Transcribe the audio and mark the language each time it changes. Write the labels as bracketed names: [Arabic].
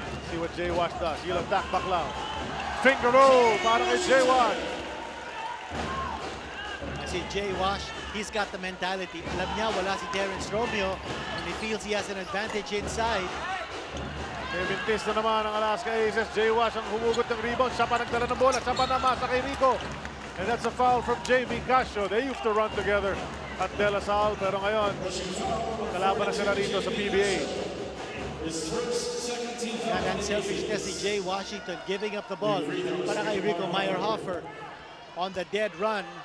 [English] See what Jay Wash does. He'll attack Baclao. Finger roll [Filipino] para kay [English] Jay Wash. Si Jay Wash, he's got the mentality. [Filipino] Alam niya wala si [English] Terence Romeo and he feels he has an advantage inside. [Filipino] Mintis na naman ang Alaska Aces. Jay Wash ang humugot ng rebound. Siya pa nagdala ng bola. Siya pa namasa kay Rico. [English] And that's a foul from JV Casio. They used to run together at De La Salle. [Filipino] Pero ngayon, kalaban na sila rito sa PBA. Yan ang [English] selfishness si Jay Washington giving up the ball [Filipino] para kay [English] Rico Meyerhofer on the dead run.